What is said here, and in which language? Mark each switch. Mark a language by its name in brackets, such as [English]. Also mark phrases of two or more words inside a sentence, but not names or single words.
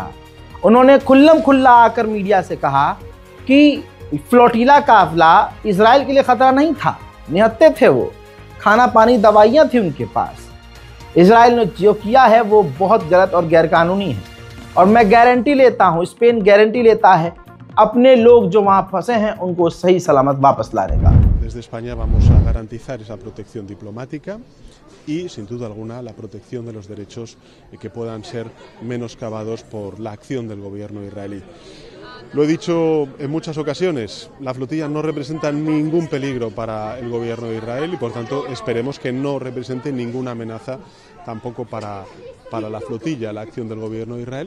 [Hindi] उन्होंने खुल्लम खुल्ला आकर मीडिया से कहा कि फ्लोटिला काफिला इजराइल के लिए खतरा नहीं था, निहत्थे थे वो, खाना पानी दवाइयाँ थी उनके पास। इजराइल ने जो किया है वो बहुत गलत और गैरकानूनी है और मैं गारंटी लेता हूँ, स्पेन गारंटी लेता है, अपने लोग जो वहाँ फंसे हैं उनको सही सलामत वापस ला देगा। [Spanish] Desde España vamos a garantizar esa protección diplomática y, sin duda alguna, la protección de los derechos que puedan ser menoscabados por la acción del gobierno israelí. Lo he dicho en muchas ocasiones, la flotilla no representa ningún peligro para el gobierno de Israel y, por tanto, esperemos que no represente ninguna amenaza tampoco para la flotilla, la acción del gobierno de Israel.